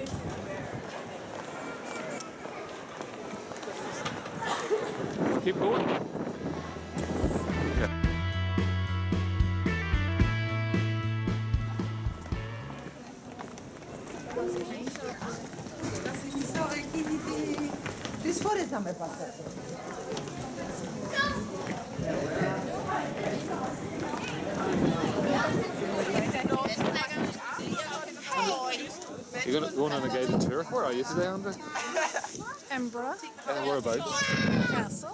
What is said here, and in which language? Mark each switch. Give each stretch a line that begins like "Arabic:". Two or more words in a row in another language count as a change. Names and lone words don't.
English: Keep going. Okay.
Greek: Τις φορές θα με πας.
English: You're going on a guided tour. Where are you today, Andre? Edinburgh Whereabouts? Castle.